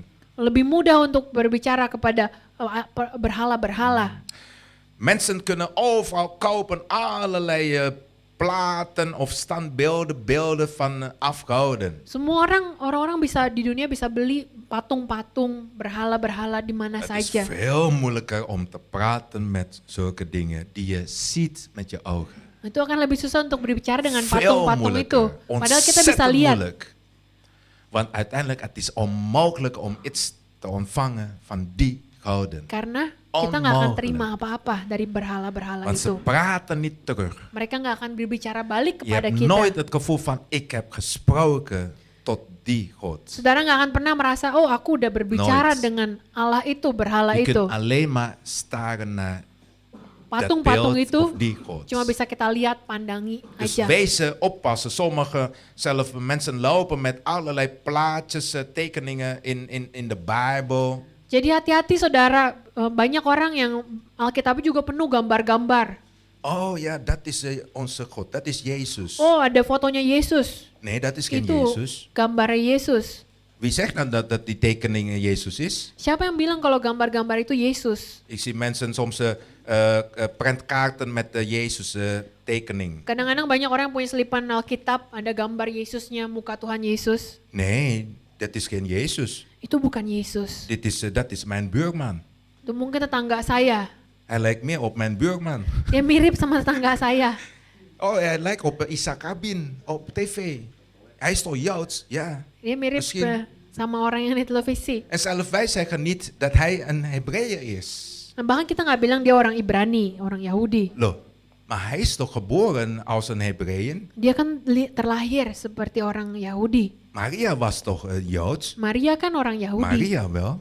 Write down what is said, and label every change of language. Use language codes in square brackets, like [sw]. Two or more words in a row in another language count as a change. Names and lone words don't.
[id] Lebih mudah untuk berbicara kepada berhala-berhala. [nl] Mensen kunnen overal kopen allerlei platen of standbeelden, beelden van afgoden. [id] Semua orang-orang bisa di dunia bisa beli patung-patung berhala-berhala di mana [nl] Het is [id] saja. [nl] veel moeilijker om te praten met zulke dingen die je ziet met je ogen. [id] Itu akan lebih susah untuk berbicara dengan [nl] Veel [id] patung-patung itu. [nl] moeilijker. [id] Padahal kita bisa [nl] Ontzettend [id] lihat. [nl] moeilijk. Want uiteindelijk het is onmogelijk om iets te ontvangen van die goden. [id] Karena kita nggak akan [nl] Onmogelijk. [id] terima apa-apa dari berhala-berhala [nl] Want ze [id] itu. [nl] praten niet terug. [id] Mereka nggak akan berbicara balik [nl] Je [id] kepada [nl] hebt [id] kita. [nl] nooit het gevoel van ik heb gesproken tot die God. [id] Saudara nggak akan pernah merasa, oh aku udah berbicara [nl] Nooit. [id] dengan Allah itu, berhala [nl] Je [id] itu. [nl] kunt alleen maar staren naar [id] Patung-patung [nl] dat [id] itu [nl] beeld of die God. [id] cuma bisa kita lihat, pandangi [nl] Dus [id] aja. [nl] wees oppassen. Sommige zelf mensen lopen met allerlei plaatjes, tekeningen in de Bijbel. [id] Jadi hati-hati saudara, banyak orang yang Alkitab juga penuh gambar-gambar. [nl] Oh ja, dat is onze God. Dat is Jezus. [id] Oh ada fotonya Yesus, [nl] Nee, dat is geen [id] itu [nl] Jezus. [id] gambar Yesus. [nl] Wie zegt nou dat die tekeningen Jezus is? [id] Siapa yang bilang kalau gambar-gambar itu Yesus? [nl] Ik zie mensen soms prentkaarten met de Jezus tekening. [id] Kadang-kadang banyak orang yang punya selipan Alkitab, ada gambar Yesusnya, muka Tuhan Yesus. [nl] Nee, dat is geen Jezus. [id] Itu bukan Yesus. [nl] Dat is mijn buurman. [id] Itu mungkin tetangga saya. [nl] Hij lijkt meer op mijn buurman. [id] Dia mirip sama tetangga saya. [nl] Oh, hij lijkt op Isaac Rabin op tv. Hij is toch Joods? Ja. [id] Dia mirip [nl] Misschien. [id] sama orang yang di televisi. [nl] En zelfs wij zeggen niet dat hij een Hebreeër is. [id] Nah, bahkan kita nggak bilang dia orang Ibrani, orang Yahudi. Loh, [nl] Maar hij is toch geboren als een Hebreeën? [id] Dia kan terlahir seperti orang Yahudi. [nl] Maria was toch Joods? [id] Maria kan orang Yahudi. [nl] Maria wel.